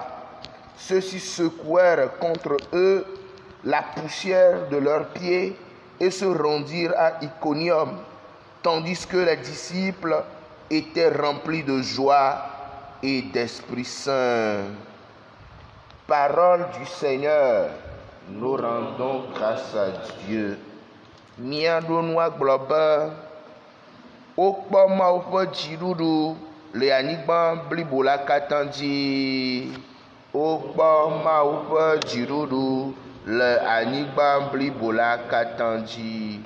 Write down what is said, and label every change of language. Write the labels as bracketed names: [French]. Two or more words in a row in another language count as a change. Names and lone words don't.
[French] Ceux-ci secouèrent contre eux la poussière de leurs pieds et se rendirent à Iconium, tandis que les disciples étaient remplis de joie et d'Esprit Saint. Parole du Seigneur, nous rendons grâce à Dieu. [Ewe] Miaɖonua gblɔ be wokpɔ Mawu ƒe dziɖuɖu le anyigba blibo la katã dzi. Wokpɔ Mawu ƒe dziɖuɖu le anyigba blibo la katã dzi.